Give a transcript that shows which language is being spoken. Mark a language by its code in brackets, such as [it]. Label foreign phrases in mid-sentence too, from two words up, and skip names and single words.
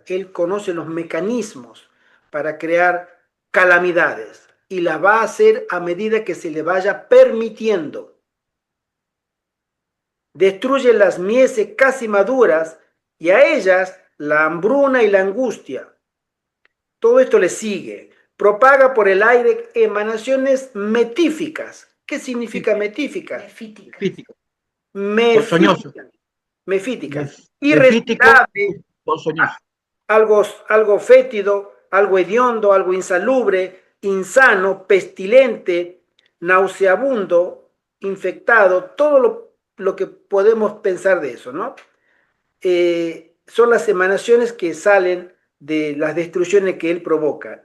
[es] Él conoce los mecanismos para crear calamidades y las va a hacer a medida que se le vaya permitiendo. Destruye las mieses casi maduras y a ellas la hambruna y la angustia. Todo esto le sigue. Propaga por el aire emanaciones metíficas. ¿Qué significa metíficas? Mefítico. Mefíticas. Mefítico, Irrespirable, ponzoñoso. algo fétido, algo hediondo, algo insalubre, insano, pestilente, nauseabundo, infectado, todo lo que podemos pensar de eso, ¿no? Son las emanaciones que salen de las destrucciones que él provoca.